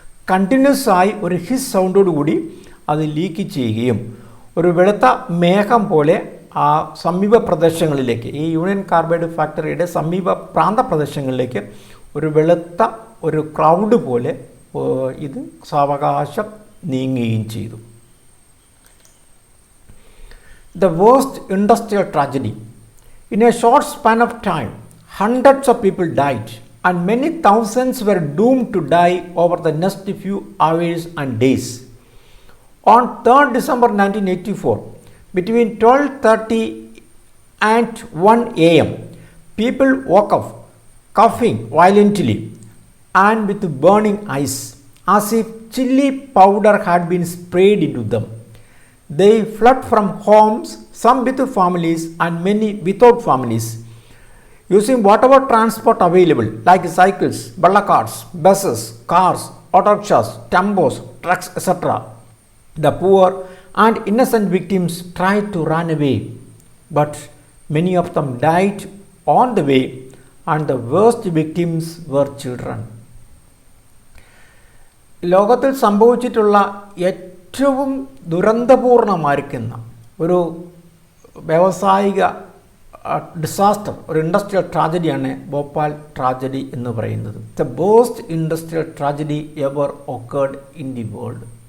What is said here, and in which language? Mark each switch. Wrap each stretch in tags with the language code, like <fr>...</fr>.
<ml>Continuous ആയി ഒരു his സൗണ്ടോടുകൂടി അത് ലീക്ക് ചെയ്യുകയും ഒരു വെളുത്ത മേഘം പോലെ ആ സമീപ പ്രദേശങ്ങളിലേക്ക്, ഈ യൂണിയൻ കാർബൈഡ് ഫാക്ടറിയുടെ സമീപ പ്രാന്ത പ്രദേശങ്ങളിലേക്ക് ഒരു വെളുത്ത ഒരു ക്ലൗഡ് പോലെ ഇത് സാവകാശം നീങ്ങുകയും ചെയ്തു.</ml> <en>The worst industrial tragedy. In a short span of time, hundreds of people died and many thousands were doomed to die over the next few hours and days. On 3rd December 1984, between 12:30 and 1 a.m., people woke up coughing violently and with burning eyes, as if chili powder had been sprayed into them. They fled from homes, some with families and many without families, using whatever transport available like cycles, carts, buses, cars, auto rickshaws, tempos, trucks, etc. The poor and innocent victims tried to run away, but many of them died on the way, and the worst victims were children.</en> <ml>ലോകത്തിൽ സംഭവിച്ചിട്ടുള്ള ഏറ്റവും ദുരന്തപൂർണമായിരിക്കുന്ന ഒരു വ്യാവസായിക disaster, ഒരു industrial ട്രാജഡിയാണ് Bhopal tragedy എന്ന് പറയുന്നത്.</ml> <en>The worst industrial tragedy ever occurred in the world.</en>